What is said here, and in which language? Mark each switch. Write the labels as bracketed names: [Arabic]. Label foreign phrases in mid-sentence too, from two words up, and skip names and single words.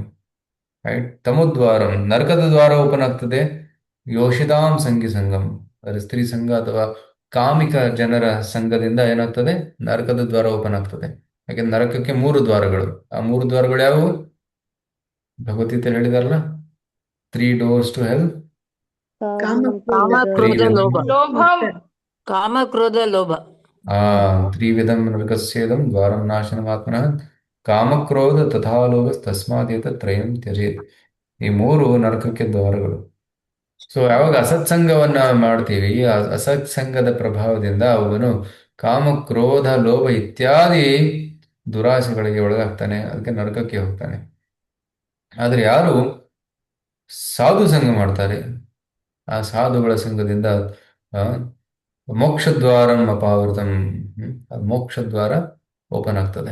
[Kannada] ರೈಟ್. ತಮೋದ್ವಾರಂ, ನರಕದ ದ್ವಾರ ಓಪನ್ ಆಗ್ತದೆ. [Sanskrit] ಯೋಷಿತಾಂ ಸಂಗಿ ಸಂಗಂ, [Kannada] ಅಂದರೆ ಸ್ತ್ರೀ ಸಂಘ ಅಥವಾ ಕಾಮಿಕ ಜನರ ಸಂಘದಿಂದ ಏನಾಗ್ತದೆ? ನರಕದ ದ್ವಾರ ಓಪನ್ ಆಗ್ತದೆ. ಯಾಕೆಂದ್ರೆ ನರಕಕ್ಕೆ 3 ದ್ವಾರಗಳು. ಆ 3 ದ್ವಾರಗಳು ಯಾವುವು? ಭಗವದ್ಗೀತೆ ಹೇಳಿದಾರಲ್ಲ, [English] 3 doors to hell. [Kannada] ಕಾಮ ಕ್ರೋಧ ಲೋಭ. [Sanskrit] ತ್ರಿವಿಧಂ ನರಕಸ್ಯೇದಂ ದ್ವಾರಂ ನಾಶನಮಾತ್ಮನಃ ಕಾಮಕ್ರೋಧ ತಥಾ ಲೋಭ ತಸ್ಮಾದೇತ ತ್ರಯಂ ತ್ಯಜೇತ್. [Kannada] ಈ 3 ನರಕಕ್ಕೆ ದ್ವಾರಗಳು. ಸೊ ಯಾವಾಗ ಅಸತ್ಸಂಗವನ್ನ ಮಾಡ್ತೀವಿ, ಆ ಅಸತ್ಸಂಗದ ಪ್ರಭಾವದಿಂದ ಅವನು ಕಾಮ, ಕ್ರೋಧ, ಲೋಭ ಇತ್ಯಾದಿ ದುರಾಸೆಗಳಿಗೆ ಒಳಗಾಗ್ತಾನೆ. ಅದಕ್ಕೆ ನರಕಕ್ಕೆ ಹೋಗ್ತಾನೆ. ಆದರೆ ಯಾರು ಸಾಧು ಸಂಘ ಮಾಡ್ತಾರೆ, ಆ ಸಾಧುಗಳ ಸಂಘದಿಂದ [Sanskrit] ಮೋಕ್ಷದ್ವಾರಂ ಅಪಾವೃತಂ, [Kannada] ಮೋಕ್ಷದ್ವಾರ ಓಪನ್ ಆಗ್ತದೆ.